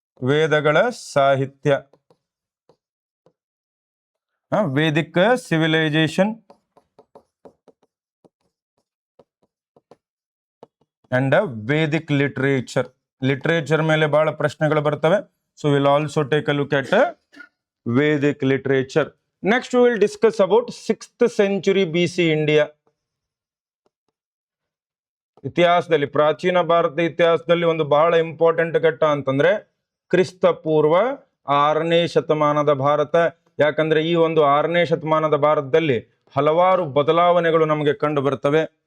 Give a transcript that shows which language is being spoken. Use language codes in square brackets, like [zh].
[kn] ವೇದಗಳ ಸಾಹಿತ್ಯ, [en] Vedic civilisation and Vedic literature [kn] ಮೇಲೆ ಬಹಳ ಪ್ರಶ್ನೆಗಳು ಬರ್ತವೆ. [en] So we'll also take a look at Vedic literature. Next we will discuss about 6th century BC India. [kn] ಇತಿಹಾಸದಲ್ಲಿ, ಪ್ರಾಚೀನ ಭಾರತದ ಇತಿಹಾಸದಲ್ಲಿ ಒಂದು ಬಹಳ ಇಂಪಾರ್ಟೆಂಟ್ ಘಟ್ಟ ಅಂತಂದ್ರೆ ಕ್ರಿಸ್ತ ಪೂರ್ವ 6ನೇ ಶತಮಾನದ ಭಾರತ. ಯಾಕಂದ್ರೆ ಈ ಒಂದು 6ನೇ ಶತಮಾನದ ಭಾರತದಲ್ಲಿ ಹಲವಾರು ಬದಲಾವಣೆಗಳು ನಮಗೆ ಕಂಡು ಬರ್ತವೆ.